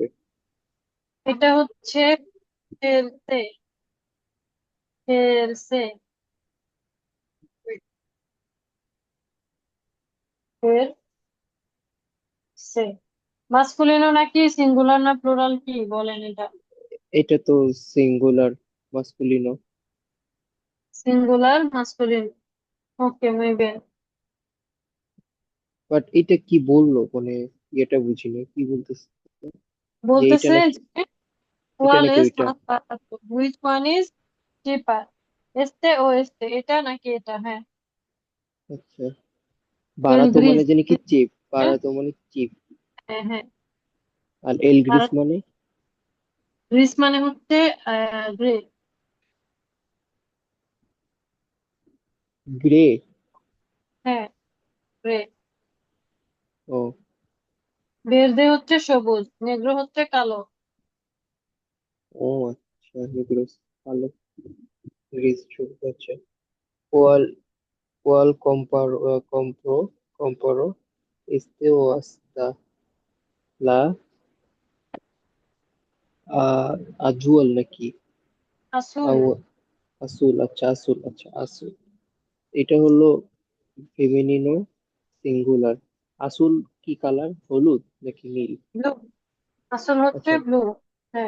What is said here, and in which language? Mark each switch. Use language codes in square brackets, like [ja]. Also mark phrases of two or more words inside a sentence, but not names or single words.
[bn] এটা হচ্ছে ফেলতে, ফেলসে, ফেলসে। মাস্কুলিনো নাকি সিঙ্গুলার না প্লুরাল কি বলেন এটা? এটা তো সিঙ্গুলার মাস্কুলিনো। [en] singular masculine. [bn] ওকে, [es] muy bien। [bn] বাট এটা কি বললো মানে, এটা বুঝিনি কি বলতেছে, যে এইটা বলতেছে নাকি, যে এটা cuál নাকি es ওইটা। [es] más barato, [en] which one is cheaper, [es] este o este, [bn] এটা নাকি এটা, হ্যাঁ। আচ্ছা, এল বারাতো মানে গ্রিস। জানি কি চিপ, বারাতো মানে চিপ। হ্যাঁ হ্যাঁ। আর এল আর গ্রিস মানে? গ্রিস মানে হচ্ছে গ্রে। গ্রে। হ্যাঁ, গ্রে। ও, ভের্দে হচ্ছে সবুজ, নেগ্রো হচ্ছে কালো। ও আচ্ছা, গ্রিস ভালো, গ্রিস সবুজ। [es] আচ্ছা, কোয়াল, কোয়াল compro este o hasta la আহ আজুয়াল নাকি? [bn] আসুল। আউ আসুল, আচ্ছা আসুল, আচ্ছা আসুল। এটা হলো ফেমিনিনো সিঙ্গুলার। আসুল কি কালার, হলুদ নাকি নীল? ব্লু। আসল হচ্ছে আচ্ছা, ব্লু। হ্যাঁ।